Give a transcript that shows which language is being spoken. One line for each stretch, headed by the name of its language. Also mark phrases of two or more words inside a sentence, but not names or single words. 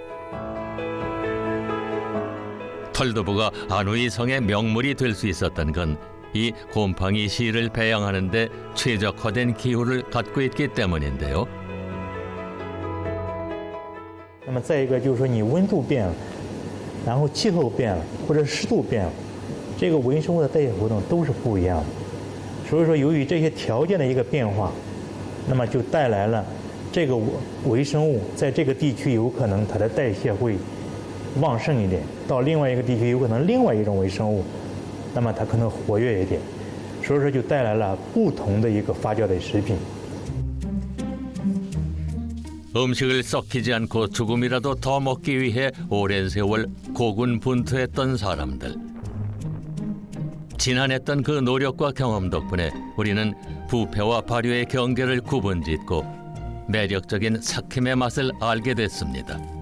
Korean: 털두부가 안우이성의 명물이 될 수 있었던 건 이 곰팡이 씨를 배양하는 데 최적화된 기후를 갖고 있기 때문인데요.
Chinese: 那么再一个就是说你温度变了，然后气候变了，或者湿度变了，这个微生物的代谢活动都是不一样的。所以说，由于这些条件的一个变化，那么就带来了这个微生物在这个地区有可能它的代谢会旺盛一点，到另外一个地区有可能另外一种微生物，那么它可能活跃一点，所以说就带来了不同的一个发酵的食品。
Korean: 음식을 썩히지 않고 조금이라도 더 먹기 위해 오랜 세월 고군분투했던 사람들. 지난했던 그 노력과 경험 덕분에 우리는 부패와 발효의 경계를 구분짓고 매력적인 삭힘의 맛을 알게 됐습니다.